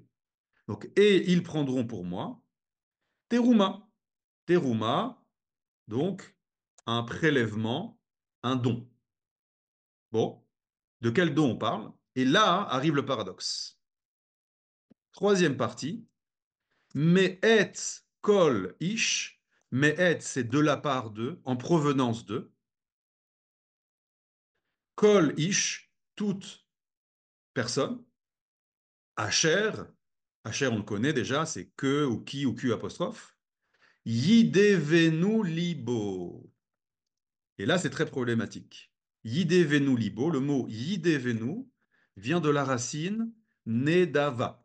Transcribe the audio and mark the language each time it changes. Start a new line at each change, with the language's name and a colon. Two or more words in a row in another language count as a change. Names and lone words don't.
French: Donc, et ils prendront pour moi teruma. Teruma, donc un prélèvement, un don. Bon, de quel don on parle? Et là arrive le paradoxe. Troisième partie,
Hebrew: מאת כל איש.
French: Me'et, c'est de la part de, en provenance de.
Hebrew: כל איש,
French: toute personne. Asher, Asher on le connaît déjà, c'est que ou qui ou Q apostrophe.
Hebrew: ידבנו לבו.
French: Et là, c'est très problématique.
Hebrew: ידבנו לבו,
French: le mot yidevenu vient de la racine nedava.